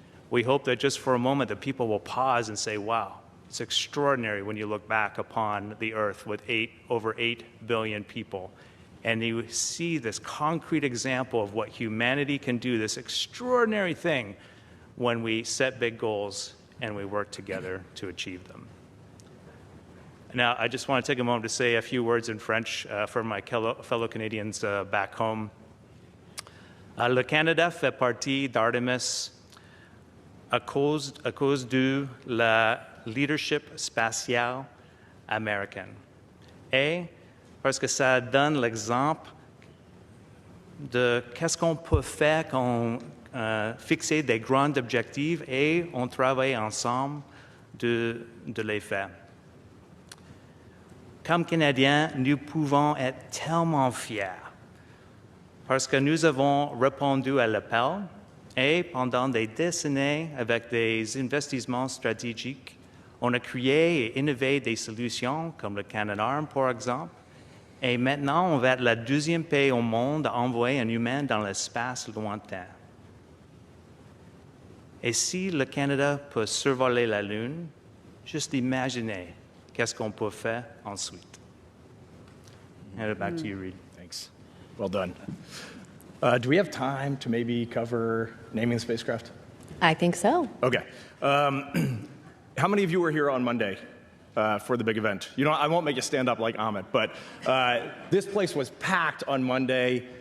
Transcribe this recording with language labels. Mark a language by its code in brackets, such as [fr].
[en] We hope that just for a moment that people will pause and say, wow, it's extraordinary when you look back upon the Earth with over 8 billion people, and you see this concrete example of what humanity can do, this extraordinary thing when we set big goals and we work together to achieve them. Now, I just want to take a moment to say a few words in French for my fellow Canadians back home. [fr] Le Canada fait partie d'Artemis à cause de la leadership spatiale américaine. Et parce que ça donne l'exemple de qu'est-ce qu'on peut faire quand on fixe des grands objectifs et on travaille ensemble de les faire. Comme Canadiens, nous pouvons être tellement fiers parce que nous avons répondu à l'appel et pendant des décennies, avec des investissements stratégiques, on a créé et innové des solutions comme le Canadarm, par exemple. Et maintenant, on va être le deuxième pays au monde à envoyer un humain dans l'espace lointain. Et si le Canada peut survoler la Lune, juste imaginez qu'est-ce qu'on peut faire ensuite. [en] Hand it back to you, Reid. Thanks. Well done. Do we have time to maybe cover naming the spacecraft? I think so. Okay. How many of you were here on Monday for the big event? You know, I won't make you stand up like Amit, but this place was packed on Monday.